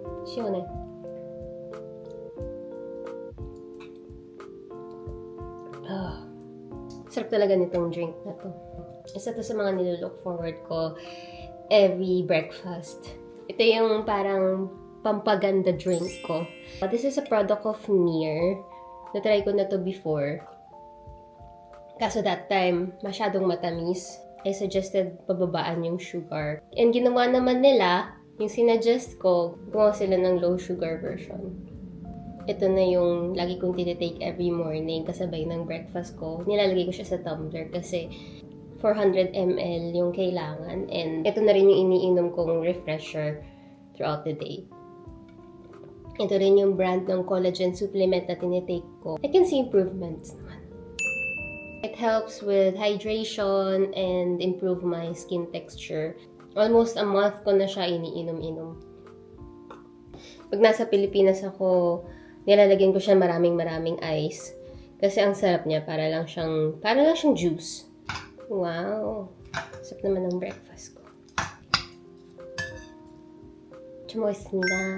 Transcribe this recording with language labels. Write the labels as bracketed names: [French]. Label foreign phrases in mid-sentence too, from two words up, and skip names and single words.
[Korean] 시원해. [Filipino] Sarap talaga nitong drink na to. Isa to sa mga nilook forward ko every breakfast. Ito yung parang pampaganda drink ko. [English] This is a product of Near. [Filipino] Na-try ko na to before. Kaso [English] that time, [Filipino] masyadong matamis. [English] I suggested [Filipino] pababaan yung sugar. And ginawa naman nila, yung sinuggest ko, gumawa sila ng [English] low sugar version. [Filipino] Ito na yung lagi kong tinitake every morning kasabay ng breakfast ko. Nilalagay ko siya sa tumbler kasi 400 ml yung kailangan. And ito na rin yung iniinom kong refresher [English] throughout the day. [Filipino] Ito rin yung brand ng [English] collagen supplement [Filipino] na tinitake ko. [English] I can see improvements naman. It helps with hydration and improve my skin texture. [Filipino] Almost a month ko na siya iniinom-inom. Pag nasa Pilipinas ako, nilalagyan ko siya maraming ice. Kasi ang sarap niya, para lang siyang juice. Wow! Sarap naman ng breakfast ko. Chamois니다.